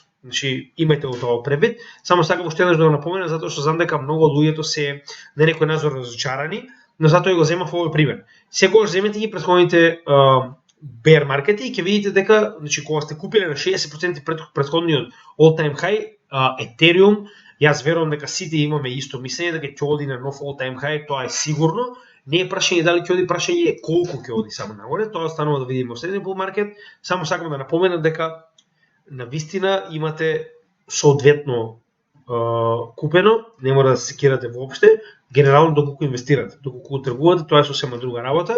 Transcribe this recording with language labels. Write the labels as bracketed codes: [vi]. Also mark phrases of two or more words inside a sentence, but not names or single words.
[mk] Значи, имајте го тоа пребит. Само сакам уште еднаш да го напоменам, затоа што знам дека многу од луѓето се на некој назор разочарани, но затоа и го земав овој пример. Секогаш земете ги претходните bear маркети и ќе видите дека, значи, кога сте купиле на 60% претходниот [en] all-time high, [mk] Ethereum, јас верувам дека сите имаме исто мислење дека ќе оди на нов [en] all-time high, [mk] тоа е сигурно. Не е прашање дали ќе оди, прашање е колку ќе оди само нагоре, тоа станува да видиме во следниот [en] bull market. [mk] Само сакам да напоменам дека на вистина имате соодветно купено, не мора да се секирате воопште, генерално доколку инвестирате, доколку тргувате, тоа е сосема друга работа.